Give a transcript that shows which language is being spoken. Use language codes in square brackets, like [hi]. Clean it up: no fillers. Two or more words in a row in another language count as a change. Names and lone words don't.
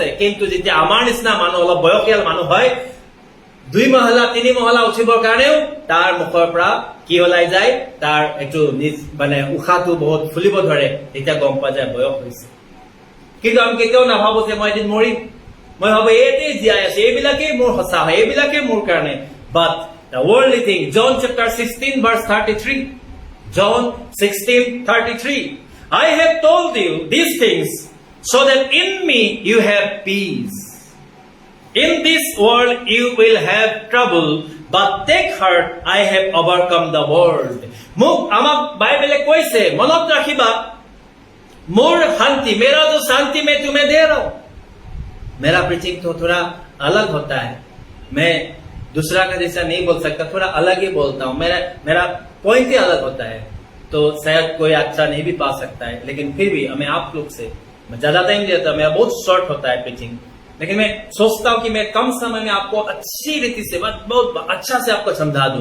[as] কিন্তু যেতিয়া আমাৰ নিচিনা মানুহ, অলপ বয়সীয়াল মানুহ হয়, 2 মহলা 3 মহলা উঠিবৰ কাৰণেও তাৰ মুখৰ পৰা কি ওলাই যায়, তাৰ এইটো মানে উশাহটো বহুত ফুলিব ধৰে, তেতিয়া গম পোৱা যায় বয়স হৈছে। কিন্তু আমি কেতিয়াও নাভাবো যে মই এদিন মৰিম, মই ভাবো এইটোৱে জীয়াই আছে, এইবিলাকেই মোৰ সঁচা হয়, এইবিলাকেই মোৰ কাৰণে। [en] But the worldly thing, John chapter 16 verse 33, John 16:33, I have told you these things so that in me you have peace. In this world you will have trouble, but take heart, I have overcome the world. [as] মোক আমাক বাইবেলে কৈছে, মনত ৰাখিবা, [hi] मोर शांति, मेरा जो शांति मैं तुम्हें दे रहा हूं। मेरा प्रीचिंग तो थोड़ा अलग होता है, मैं दूसरा का जैसा नहीं बोल सकता, थोड़ा अलग ही बोलता हूं, मेरा पॉइंट ही अलग होता है। तो शायद कोई अच्छा नहीं भी पा सकता है, लेकिन फिर भी मैं आप लोग से मैं ज्यादा टाइम देता, मेरा बहुत शॉर्ट होता है प्रीचिंग, लेकिन मैं सोचता हूं कि मैं कम समय में आपको अच्छी रीति से, बहुत अच्छा से आपको समझा दूं।